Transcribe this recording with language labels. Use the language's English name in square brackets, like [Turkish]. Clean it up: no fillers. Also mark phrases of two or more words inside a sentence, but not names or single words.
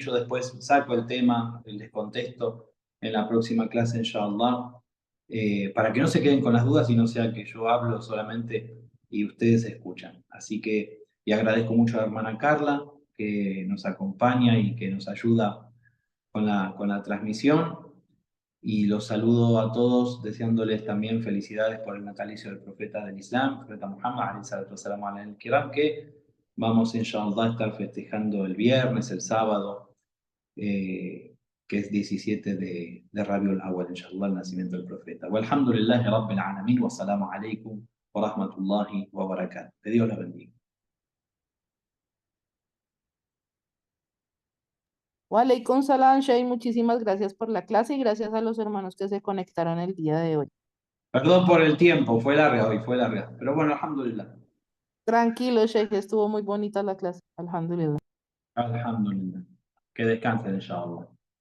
[Spanish] Yo después saco el tema, les contesto en la próxima clase, inshallah, para que no se queden con las dudas y no sea que yo hablo solamente y ustedes escuchan. Así que, y agradezco mucho a la hermana Carla que nos acompaña y que nos ayuda con la transmisión. Y los saludo a todos deseándoles también felicidades por el natalicio del profeta del Islam, el profeta Muhammad, al-Kiram, que vamos inshallah a estar festejando el viernes, el sábado, que es 17 de Rabiul Awal, inshallah, el nacimiento del profeta. [Arabic] والحمد لله رب العالمين، والسلام عليكم ورحمة الله وبركاته. [Spanish] Que Dios los bendiga. [Arabic] وعليكم السلام, Shay, [Spanish] muchísimas gracias por la clase y gracias a los hermanos que se conectaron el día de hoy. Perdón por el tiempo, fue larga hoy, fue larga. Pero bueno, alhamdulillah. Tranquilo, Shay, estuvo muy bonita la clase. Alhamdulillah. Alhamdulillah. Que descansen, inshallah.